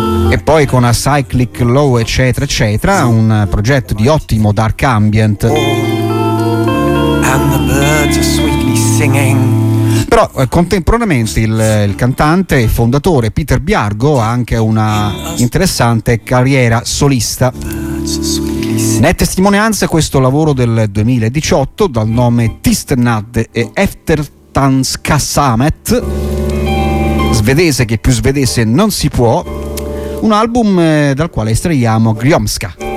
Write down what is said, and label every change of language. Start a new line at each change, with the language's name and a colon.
Italian: E poi con Acyclic Low, eccetera, eccetera, un progetto di ottimo dark ambient.
English: And the birds are sweetly singing.
Italian: Però contemporaneamente il cantante e fondatore Peter Biargo ha anche una interessante carriera solista. Ne è testimonianza questo lavoro del 2018 dal nome Tystnad e Eftertanskasamet, svedese che più svedese non si può, un album dal quale estraiamo Gromska.